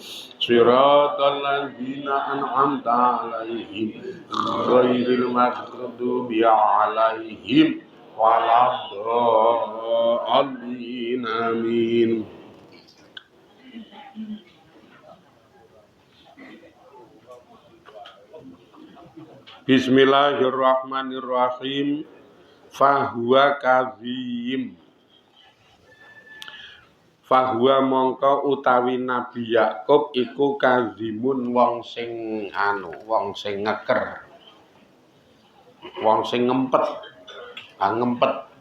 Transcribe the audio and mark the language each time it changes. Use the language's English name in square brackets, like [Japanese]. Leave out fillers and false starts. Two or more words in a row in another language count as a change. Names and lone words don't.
[Arabic] صراط الذين أنعمت عليهم غير المغضوب عليهم ولا الضالين. Amin. Bismillahirrahmanirrahim. فهو كظيم. [Javanese] Fahuwa mongko utawi Nabi Yakub iku kadzimun wong sing ngeker. Wong sing ngempet. Ngempet.